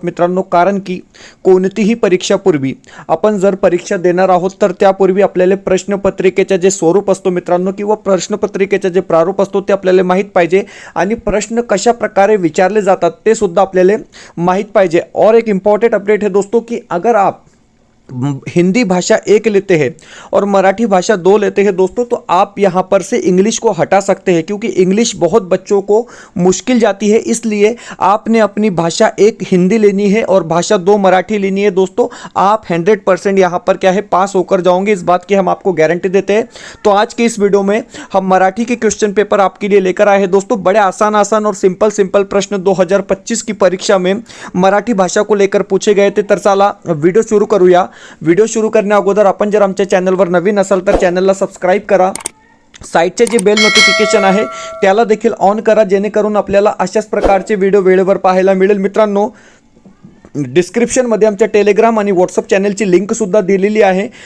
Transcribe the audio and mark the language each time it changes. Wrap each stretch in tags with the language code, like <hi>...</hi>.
<mr>मित्रांनो, कारण की कोणतीही परीक्षापूर्वी आपण जर परीक्षा देणार आहोत तर त्यापूर्वी आपल्याला प्रश्नपत्रिकेचे जे स्वरूप असतो मित्रांनो किंवा प्रश्नपत्रिकेचे जे प्रारूप असतो ते आपल्याला माहीत पाहिजे आणि प्रश्न कशा प्रकारे विचारले जातात ते सुद्धा आपल्याला माहीत पाहिजे.</mr> <hi>और एक इंपॉर्टेंट अपडेट है दोस्तों कि अगर आप हिंदी भाषा 1 लेते हैं और मराठी भाषा 2 लेते हैं दोस्तों, तो आप यहाँ पर से इंग्लिश को हटा सकते हैं क्योंकि इंग्लिश बहुत बच्चों को मुश्किल जाती है. इसलिए आपने अपनी भाषा 1 हिंदी लेनी है और भाषा 2 मराठी लेनी है. दोस्तों, आप 100% यहाँ पर क्या है पास होकर जाओगे, इस बात की हम आपको गारंटी देते हैं. तो आज के इस वीडियो में हम मराठी के क्वेश्चन पेपर आपके लिए लेकर आए हैं. दोस्तों, बड़े आसान और सिंपल प्रश्न 2025 की परीक्षा में मराठी भाषा को लेकर पूछे गए थे.</hi> <mr>तर चला व्हिडिओ सुरू करूया. व्हिडिओ सुरू करण्या अगोदर आपण जर आमच्या चॅनलवर नवीन असाल तर चॅनलला सबस्क्राइब करा. साईडचे जे बेल नोटिफिकेशन आहे त्याला देखील ऑन करा, जेणेकरून आपल्याला अशाच प्रकारचे व्हिडिओ वेळेवर पाहायला मिळेल. मित्रांनो, डिस्क्रिप्शनमध्ये आमच्या टेलिग्राम आणि व्हॉट्सअप चॅनलची लिंकसुद्धा दिलेली आहे.</mr>